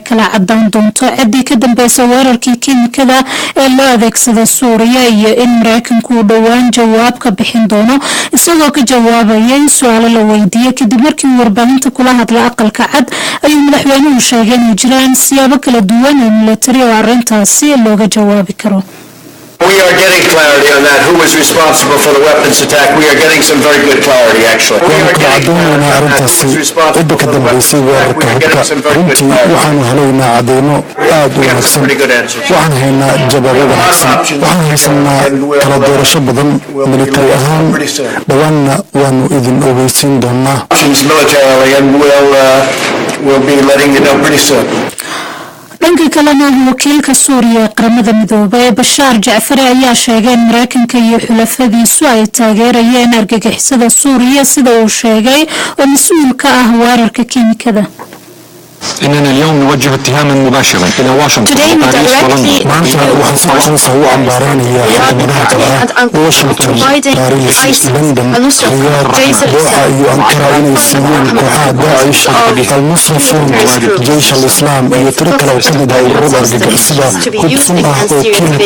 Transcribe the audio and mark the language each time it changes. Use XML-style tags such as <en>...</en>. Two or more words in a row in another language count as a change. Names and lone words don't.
<so>kala cadaan doonto ciddii ka dambeysay weerarkii kiimikada ee loo adeegsaday Suuriya iyo in Mareykanku uu dhowaan jawaab ka bixin doono isagoo ka jawaabayay su'aalo la weydiiyay kadib markii warbaahinta kula hadlay aqalka cad ayuu madaxweynuhu sheegay in jiraan siyaabo kala duwan oo military oo arrintaasi looga jawaabi karo</so> <en>We are getting clarity on that. Who was responsible for the weapons attack? We are getting some very good clarity, actually. We are getting clarity on who was responsible for the weapons attack. We are getting some very good clarity.</en> <so>waxaan helaynaa cadeymo aad u wanaagsan waxaan haynaa jawaabo wanaagsan waxaan haysanaa kala doorasho badan military ahaan dhawaanna waanu idin ogeysiin doonaa</so> <en>militarily and we'll be letting you know pretty soon.</en> <so>dhanka kalena wakiilka Suuriya ee qaramada midoobay Bashaar Jaafari ayaa sheegay in Mareykanka iyo xulafadiisu ay taageerayeen argagixisada Suuriya sida uu sheegay oo mas'uul ka ah weerarka kiimikada</so> <ar>إننا اليوم نوجه اتهاما مباشرا إلى واشنطن وباريس ولندن.</ar> <so>maanta waxaan si toos ah u cambaaraynayaa xukuumadaha kale ah Washington, Paris, London, Riyadh, Doha iyo Ankara inay siiyeen kooxaha Daesh, al-Nusra Front, Jaysh al-Islam iyo tiro kale oo ka mid ah ururada argagixisada hub sun ah oo kiimika</so>